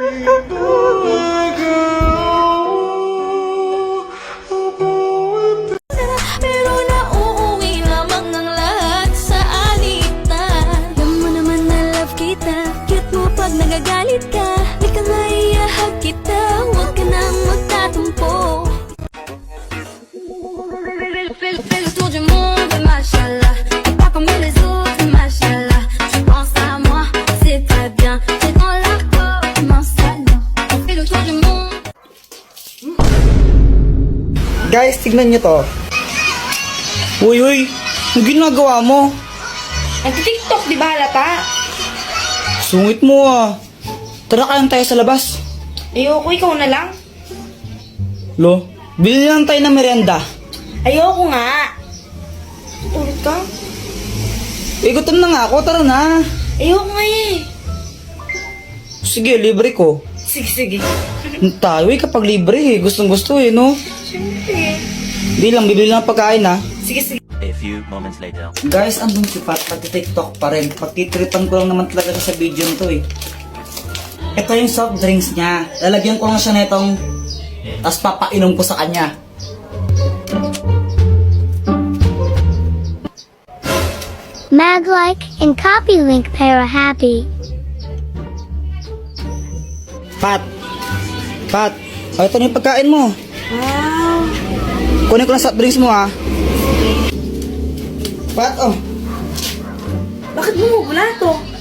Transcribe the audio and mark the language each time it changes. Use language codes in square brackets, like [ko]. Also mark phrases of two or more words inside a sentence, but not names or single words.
[tl] Pero nauuwi lamang ng lahat sa alitan. Alam mo naman na love kita. Cute mo pag nagagalit ka. Di ka maiyahag kita. Huwag ka nang magtatumpo. [fr] Fais le tour du monde, machallah. Et pas comme les autres, machallah. Tu penses à moi, c'est très bien. J'ai dans la peau, mon salon. On fait le tour du monde. [tl] Guys, tignan nyo to. Uy, ang ginagawa mo? Nag-tiktok, di ba halata? Sungit mo ah. Tara kayang tayo sa labas. Ayoko, ikaw na lang. Lo, bili lang tayo ng merienda. Ayoko nga. Ulit ka? Gutom na nga ako, tara na. Ayoko nga eh. Sige, libre ko. Sige. Tayo kapag libre eh. Gustong gusto eh, no? Siyempre. Bibili lang ng pagkain ha. Sige. [en] A few moments later. [tl] Guys, andun si Pat, pag-tiktok pa rin. Pagtitripan ko lang naman talaga siya sa video nito eh. Ito yung [en] soft drinks [tl] niya. Lalagyan ko lang siya nitong, tapos papainom ko sa kanya. Mag- [en] like and copy link [tl] para happy. Pat! Oh, ito na yung pagkain mo. Wow. Kunin ko lang [en] soft drinks [tl] mo ha. Pat, oh. Bakit bumubula to?